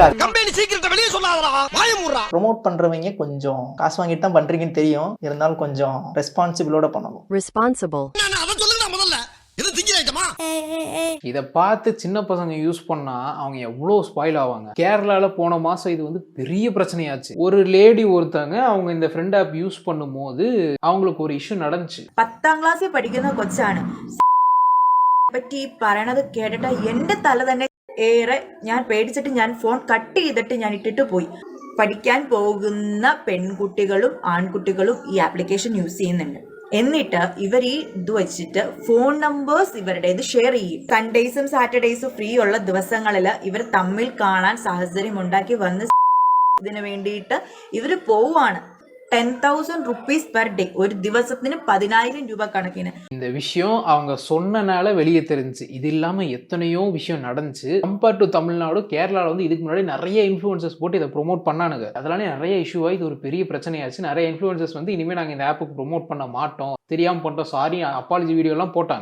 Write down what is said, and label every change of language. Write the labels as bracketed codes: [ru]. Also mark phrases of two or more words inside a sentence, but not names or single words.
[ta] ப்ரோமோட் பண்றவங்க கொஞ்சம் காசு வாங்கிட்டு தான் பண்றீங்கன்னு தெரியும், இருந்தாலும் கொஞ்சம் ரெஸ்பான்சிபிளோட பண்ணணும். ரெஸ்பான்சிபிள். இதை பார்த்து சின்ன பசங்க யூஸ் பண்ணா அவங்க எவ்வளோ ஸ்பாயில் ஆவாங்க. கேரளால போன மாசம் இது வந்து பெரிய பிரச்சனையாச்சு. ஒரு லேடி ஒருத்தங்க அவங்க இந்த [en] friend app use [ta] பண்ணும் போது அவங்களுக்கு ஒரு இஷ்யூ நடந்துச்சு. [ml] 10ാം ക്ലാസ്സിൽ പഠിക്കുന്ന കൊച്ചാണ് പറ്റി പറയണത് കേട്ടിട്ട് എന്റെ തല തന്നെ ഏറെ ഞാൻ പേടിച്ചിട്ട് ഞാൻ [en] phone cut [ml] ചെയ്തിട്ട് ഞാൻ ഇട്ടിട്ട് പോയി. പഠിക്കാൻ പോകുന്ന പെൺകുട്ടികളും ആൺകുട്ടികളും ഈ [en] application use [ml] ചെയ്യുന്നുണ്ട്. എന്നിട്ട് ഇവർ ഈ ഇത് വെച്ചിട്ട് [en] phone numbers [ml] ഇവരുടേത് ഷെയർ ചെയ്യും. സൺഡേയ്സും സാറ്റർഡേയ്സും ഫ്രീ ഉള്ള ദിവസങ്ങളിൽ ഇവർ തമ്മിൽ കാണാൻ സാഹചര്യം ഉണ്ടാക്കി വന്ന് ഇതിനു വേണ്ടിയിട്ട് ഇവർ പോവാണ്. [en] 10,000 rupees per day. [ta] ஒரு ദിവസത്തിന് 10,000 ரூபாய் கணக்கிന്. இந்த விஷயம் அவங்க சொன்னனால வெளியே தெரிஞ்சு. இது இல்லாம எத்தனையோ விஷயம் நடந்துச்சு. [en] compare to [ta] தமிழ்நாடு, கேரளால வந்து இதுக்கு முன்னாடி நிறைய இன்ஃப்ளூயன்சர்ஸ் போட்டு இதை ப்ரோமோட் பண்ணானுங்க. அதனால நிறைய இஷ்யூ ஆகி இது ஒரு பெரிய பிரச்சனையாச்சு. நிறைய இன்ஃப்ளூயன்சர்ஸ் வந்து இனிமே நாங்க இந்த ஆப்புக்கு ப்ரோமோட் பண்ண மாட்டோம், தெரியாம பண்ணிட்டோம், சாரி, [en] apology video [ta] எல்லாம் போட்டாங்க.